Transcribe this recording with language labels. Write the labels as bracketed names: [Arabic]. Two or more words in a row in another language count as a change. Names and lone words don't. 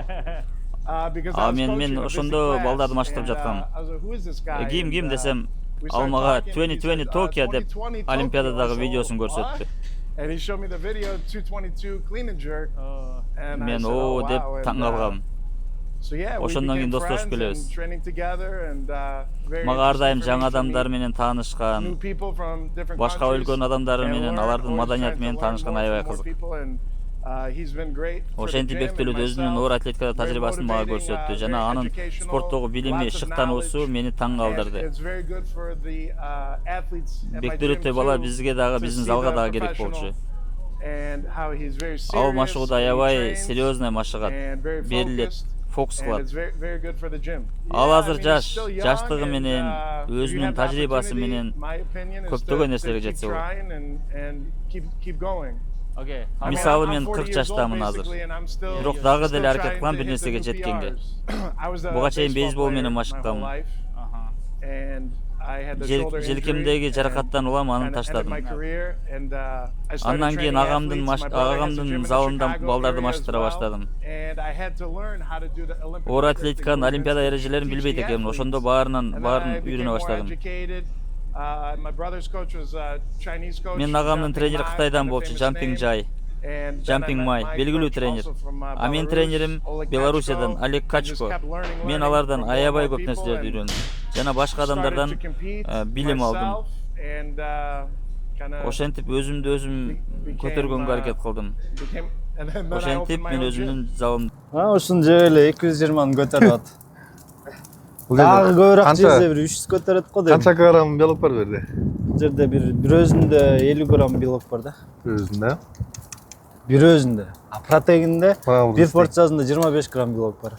[Kyrgyz] Мен ошондо балдарды машыктырып жаткам. Ким десем, ал мага 2020 Токио деп Олимпиададагы видеосун көрсөттү. Мен деп таң калгам. [English] So yeah, we [Kyrgyz] Ошондон кийин [English] became [Kyrgyz] достошуп [English] friends [Kyrgyz] келебиз. [English] and training together and very [Kyrgyz] Мага ар дайым [English] interesting [Kyrgyz] жаңы [English] for me to [Kyrgyz] адамдар [English] meet [Kyrgyz] менен [English] new [Kyrgyz] таанышкан, [English] people from different [Kyrgyz] башка [English] countries [Kyrgyz] өлкөнүн адамдары [English] and [Kyrgyz] менен, [English] learn, [Kyrgyz] алардын [English] always [Kyrgyz] маданияты [English] trying to [Kyrgyz] менен [English] learn [Kyrgyz] таанышкан [English] more [Kyrgyz] аябай [English] from more [Kyrgyz] кызык. [English] people and, he's been great for the [Kyrgyz] Ошентип [English] gym and [Kyrgyz] Бектөлөт өзүнүн оор [English] myself. [Kyrgyz] атлетикада [English] Very [Kyrgyz] тажрыйбасын мага [English] motivating, [Kyrgyz] көрсөттү жана [English] very [Kyrgyz] анын [English] educational, [Kyrgyz] спорттогу билими, [English] lots of [Kyrgyz] шыктануусу [English] knowledge, [Kyrgyz] мени таң [English] and [Kyrgyz] калтырды. [English] it's very good for the athletes at my gym [Kyrgyz] Бектөлөттөй бала [English] too, [Kyrgyz] бизге дагы, [English] to [Kyrgyz] биздин [English] see [Kyrgyz] залга [English] the [Kyrgyz] дагы керек болчу. [English] professional and how he's very [Kyrgyz] Ал [English] serious, [Kyrgyz] машыгууда [English] he [Kyrgyz] аябай [English] trains, [Kyrgyz] серьезный машыгат, [English] and very [Kyrgyz] берилет, [English] focused, [Kyrgyz] фокус [English] and [Kyrgyz] кылат. [English] it's very, very good for the gym. [Kyrgyz] Ал [English] Yeah, I [Kyrgyz] азыр [English] mean, [Kyrgyz] жаш, [English] he's still young, [Kyrgyz] жаштыгы [English] and, [Kyrgyz] менен, [English] if you [Kyrgyz] өзүнүн [English] have the [Kyrgyz] тажрыйбасы [English] opportunity, [Kyrgyz] менен [English] my opinion is [Kyrgyz] көптөгөн [English] to [Kyrgyz] нерселерге [English] keep [Kyrgyz] жетсе болот. [English] trying and keep going. I mean, [Kyrgyz] Мисалы [English] I'm [Kyrgyz] мен [English] 40 [Kyrgyz] 40 [English] years old [Kyrgyz] жаштамын азыр. [English] basically, and I'm still- [Kyrgyz] Бирок дагы [English] still [Kyrgyz] деле аракет [English] trying [Kyrgyz] кылам [English] to [Kyrgyz] бир [English] hit the [Kyrgyz] нерсеге [English] new [Kyrgyz] жеткенге. [English] PRs. I was a [Kyrgyz] Буга чейин [English] baseball [Kyrgyz] бейсбол [English] player [Kyrgyz] менен [English] my [Kyrgyz] машыктам. [English] whole life, and I had the shoulder injury, [Kyrgyz] Желкемдеги [English] and [Kyrgyz] жаракаттан улам аны [English] ended [Kyrgyz] таштадым. [English] my career, and, I started [Kyrgyz] Андан кийин [English] training [Kyrgyz] агамдын [English] athletes. My brother has a gym in the [Kyrgyz] залында [English] Chicago [Kyrgyz] балдарды [English] area as [Kyrgyz] маштыра [English] well, [Kyrgyz] баштадым. [English] and I had to learn how to do the Olympic [Kyrgyz] Оор [English] weightlifting [Kyrgyz] атлетиканын [English] movements [Kyrgyz] олимпиада [English] to [Kyrgyz] эрежелерин [English] teach [Kyrgyz] билбейт [English] the [Kyrgyz] экенмин. Ошондо [English] athletes. [Kyrgyz] баарын [English] And then I became [Kyrgyz] үйрөнө [English] more [Kyrgyz] баштадым. [English] educated. My brother's coach was a Chinese coach. [Kyrgyz] Менин агамдын [English] Jumping [Kyrgyz] тренери [English] Ma, [Kyrgyz] Кытайдан [English] kind of [Kyrgyz] болчу, [English] famous [Kyrgyz] Jumping [English] name. [Kyrgyz] Jai. [English] And then I [Kyrgyz] Jumping [English] met [Kyrgyz] Mai, [English] my [Kyrgyz] белгилүү [English] coach [Kyrgyz] тренер. [English] also from, [Kyrgyz] А менин [English] Belarus, [Kyrgyz] тренерим [English] Oleg [Kyrgyz] Белоруссиядан [English] Kachko. [Kyrgyz] Олег [English] I just [Kyrgyz] Качко. [English] kept learning, [Kyrgyz] Мен [English] learning [Kyrgyz] алардан [English] from more [Kyrgyz] аябай [English] and more [Kyrgyz] көп [English] people [Kyrgyz] нерселерди [English] and [Kyrgyz] үйрөндүм. Жана башка [English] started [Kyrgyz] адамдардан [English] to compete [Kyrgyz] билим алдым. [English] myself and, kinda [Kyrgyz] Ошентип өзүмдү өзүм көтөргөнгө аракет кылдым. [English] became- and then I [Kyrgyz] Ошентип [English] opened my [Kyrgyz] мен [English] own [Kyrgyz] өзүмдүн [English] gym. [Kyrgyz] залым. Ушун жеп эле 220-ны көтөрүп атат. Бул Дагы жерде көбүрөөк канча- жерде бир 300 көтөрөт го дейм. Канча грамм белок бар бу жерде? Бул жерде бир өзүндө 50 грамм белок бар да. Өзүндө. Бир өзүндө. А протеинде Бул бир порциясында 25 грамм белок бар.